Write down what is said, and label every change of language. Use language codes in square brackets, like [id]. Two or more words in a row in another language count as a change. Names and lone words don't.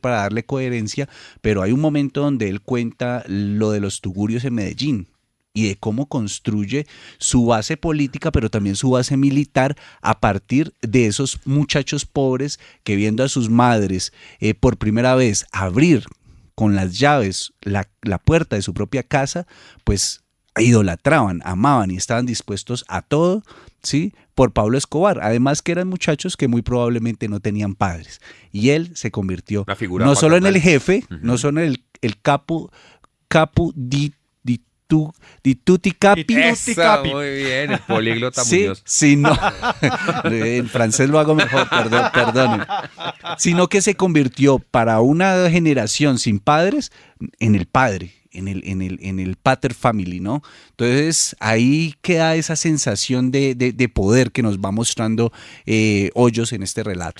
[es] para darle coherencia, pero hay un momento donde él cuenta lo de los tugurios en Medellín y de cómo construye su base política, pero también su base militar a partir de esos muchachos pobres que viendo a sus madres por primera vez abrir con las llaves la puerta de su propia casa, pues idolatraban, amaban y estaban dispuestos a todo, ¿sí? Por Pablo Escobar. Además que eran muchachos que muy probablemente no tenían padres. Y él se convirtió no solo en el jefe, uh-huh, no solo en el [it] capo di tutti capi. [es] Eso, muy bien, el políglota Muñoz. Sí, no. En francés lo hago mejor, perdón. Sino que se convirtió para una generación sin padres en el padre, en el pater family, ¿no? Entonces ahí queda esa sensación de poder que nos va mostrando Hoyos en este relato.